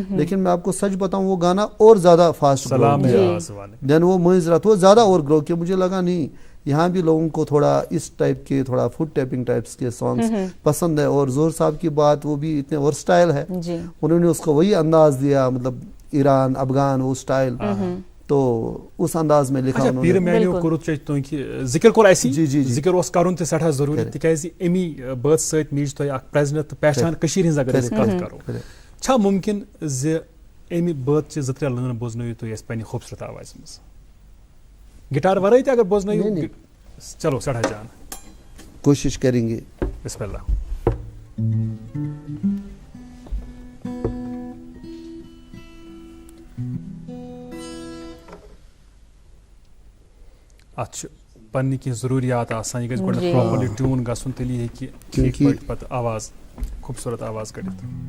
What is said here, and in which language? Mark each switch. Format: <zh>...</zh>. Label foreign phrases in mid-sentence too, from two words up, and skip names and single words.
<ur>لیکن میں آپ کو سچ بتاؤں وہ گانا اور زیادہ فاسٹ گرو کیا، دین وہ معذرت وہ زیادہ اور گرو کیا. مجھے لگا نہیں یہاں بھی لوگوں کو تھوڑا اس ٹائپ کے تھوڑا</ur> <en>foot tapping</en> <ur>ٹائپس کے سانگز پسند ہے. اور زہر صاحب کی بات وہ بھی اتنے ورسٹائل ہے، انہوں نے اس کو وہی انداز دیا، مطلب ایران افغان وہ سٹائل، تو اس انداز میں لکھا انہوں نے.</ur> <ks>پیر میانیو کوٚرُتھ تُہۍ ذکر کوٚر اسی ذکر اوس کرُن تہِ سٮ۪ٹھاہ ضروٗری تِکیازِ امی بٲتھ سۭتۍ میٖج تۄہہِ اکھ پریزنت تہٕ پہچان کٔشیٖرِ ہٕنٛز اگر أسۍ کتھ کرو. چھا ممکن زِ امہِ بٲتچہِ 2-3 لٲنہٕ بوزنٲیِو تُہۍ اَسہِ پننہِ خوٗبصوٗرت آوازِ منٛز، گٹار ورٲے تہِ اگر بوزنٲیِو؟ چلو سٮ۪ٹھاہ جان</ks> <ur>کوشش کریں گے.</ur> <ar>بسم اللہ.</ar> <ks>اتھ چھِ پننہِ کینٛہہ ضروٗریات آسان، یہِ گژھِ گۄڈٕ</ks> <en>properly tune</en> <ks>گژھُن، تیٚلی ہیٚکہِ ٹھیٖک پٲٹھۍ پتہٕ آواز خوٗبصوٗرت آواز کٔڑِتھ.</ks>